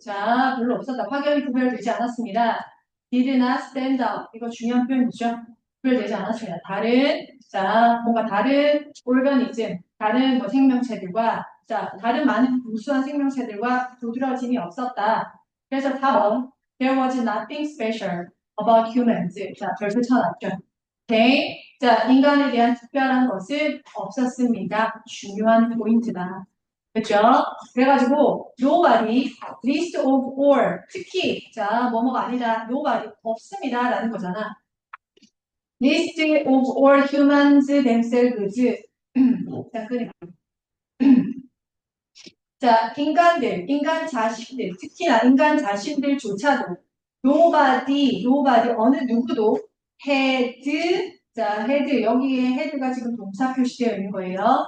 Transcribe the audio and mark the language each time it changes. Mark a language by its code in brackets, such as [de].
[ko] 자, 별로 없었다. 확연히 구별되지 않았습니다. [en] did not stand out. [ko] 이거 중요한 표현이죠. 구별되지 않았습니다. 자, 뭔가 다른 오르가니즘, 다른 뭐 생명체들과, 자, 다른 많은 무수한 생명체들과 두드러짐이 없었다. 그래서 4번, [en] there was nothing special about humans. [ko] 자, 별표 쳐놨죠. 오케이. 자, 인간에 대한 특별한 것은 없었습니다. 중요한 포인트다. 그렇죠? 그래가지고 [en] nobody, least of all, [ko] 특히 자 뭐뭐가 아니다, nobody 없습니다 라는 거잖아. [en] least of all humans themselves. [ko] 자, 자, 인간 자신들, 특히나 인간 자신들조차도 nobody 어느 누구도 had 자 had 여기에 had가 지금 동사 표시되어 있는 거예요.